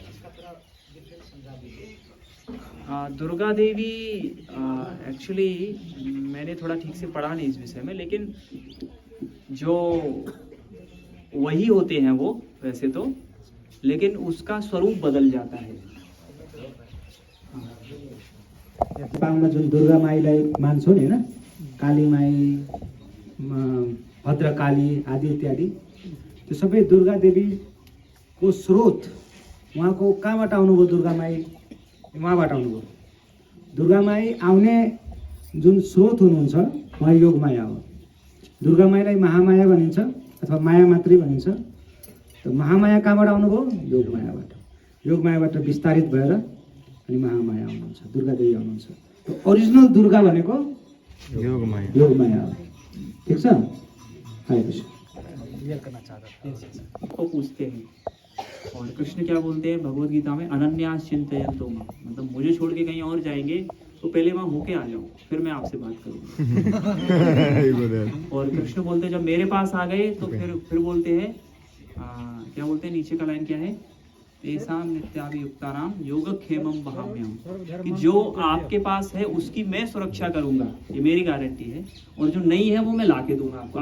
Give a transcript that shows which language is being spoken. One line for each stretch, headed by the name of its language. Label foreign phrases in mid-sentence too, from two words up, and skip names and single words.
Hindi: इसका थोड़ा डिफरेंस समझा दीजिए। दुर्गा देवी एक्चुअली मैंने थोड़ा ठीक से पढ़ा नहीं इस विषय में, लेकिन जो वही होते हैं वो वैसे तो, लेकिन उसका स्वरूप बदल जाता है।
Nepali: नेपालमा जुन दुर्गा माईलाई मान्छौँ नि होइन, काली माई, भद्रकाली आदि इत्यादि, त्यो सबै दुर्गा देवीको स्रोत उहाँको कहाँबाट आउनुभयो? दुर्गा माई उहाँबाट आउनुभयो। दुर्गा माई आउने जुन स्रोत हुनुहुन्छ उहाँ योग माया हो। दुर्गा माईलाई महामाया भनिन्छ अथवा माया मात्री भनिन्छ। त महामाया कहाँबाट आउनुभयो? योग मायाबाट। योग मायाबाट विस्तारित भएर अनि महामाया आउनुहुन्छ, दुर्गा देवी आउनुहुन्छ। त ओरिजिनल दुर्गा भनेको योग माया हो। ठीक छ?
Hindi: हरे कृष्ण। क्लियर करना चाहता था। को पूछते हैं, और कृष्ण क्या बोलते हैं भगवद गीता में,
Sanskrit: अनन्यास चिंतयन्तो मां,
Hindi: मतलब मुझे छोड़ के कहीं और जाएंगे तो पहले वहाँ होके आ जाओ, फिर मैं आपसे बात करूँगा। और कृष्ण बोलते हैं जब मेरे पास आ गए तो फिर बोलते हैं क्या बोलते हैं, नीचे का लाइन क्या है,
Sanskrit: तेसाम नित्याभियुक्तानाम योगक्षेमम वहाम्यहम्,
Hindi: कि जो आपके पास है उसकी मैं सुरक्षा करूंगा, ये मेरी गारंटी है, और जो नहीं है वो मैं लाके दूंगा आपको।